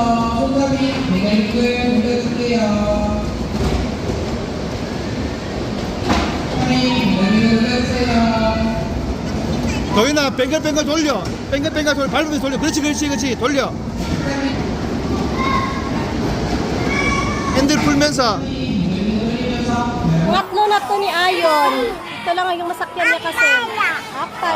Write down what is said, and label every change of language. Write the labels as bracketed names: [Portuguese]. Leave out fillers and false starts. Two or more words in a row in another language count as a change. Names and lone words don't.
[Korean] 도윤아 뱅글뱅글 돌려. 뱅글뱅글 돌려. 밟으면서 돌려. 그렇지 돌려. 핸들 풀면서. [Filipino] Ngatlo na to ni Ayon. Ito lang yung masakyan niya kasi. Apat.